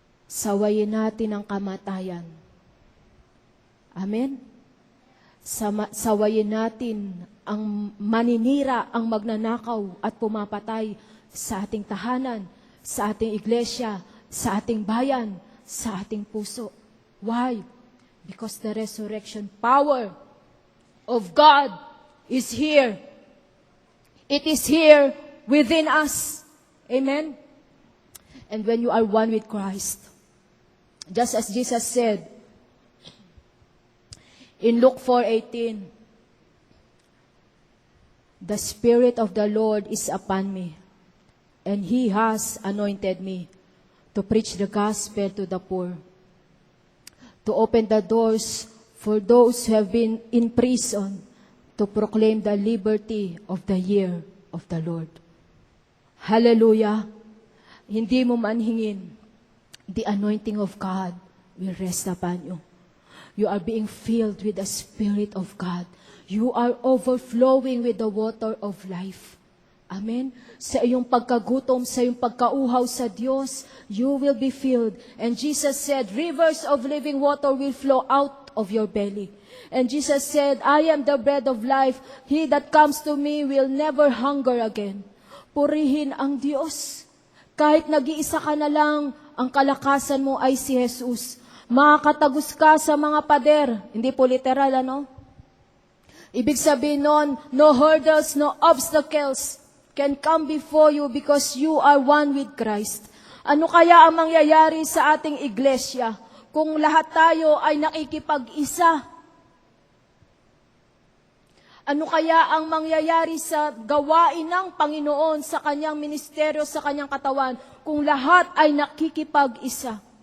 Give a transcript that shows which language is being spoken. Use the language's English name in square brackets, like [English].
[Filipino] Sawayin natin ang kamatayan. Amen? Sawayin natin ang maninira, ang magnanakaw at pumapatay sa ating tahanan, sa ating iglesia, sa ating bayan, sa ating puso. [English] Why? Because the resurrection power of God is here. It is here within us. Amen? And when you are one with Christ, just as Jesus said in Luke 4:18, the Spirit of the Lord is upon me, and He has anointed me to preach the gospel to the poor, to open the doors for those who have been in prison, to proclaim the liberty of the year of the Lord. Hallelujah! [Filipino] Hindi mo manhingin, [English] the anointing of God will rest upon you. You are being filled with the Spirit of God. You are overflowing with the water of life. Amen? [Filipino] Sa iyong pagkagutom, sa iyong pagkauhaw sa Diyos, [English] you will be filled. And Jesus said, rivers of living water will flow out of your belly. And Jesus said, I am the bread of life. He that comes to me will never hunger again. [Filipino] Purihin ang Diyos. Kahit nag-iisa ka na lang, ang kalakasan mo ay si Jesus. Makakatagos ka sa mga pader. Hindi po literal, ano? Ibig sabihin nun, [English] no hurdles, no obstacles can come before you because you are one with Christ. [Filipino] Ano kaya ang mangyayari sa ating iglesia kung lahat tayo ay nakikipag-isa? Ano kaya ang mangyayari sa gawain ng Panginoon sa kanyang ministeryo, sa kanyang katawan, kung lahat ay nakikipag-isa?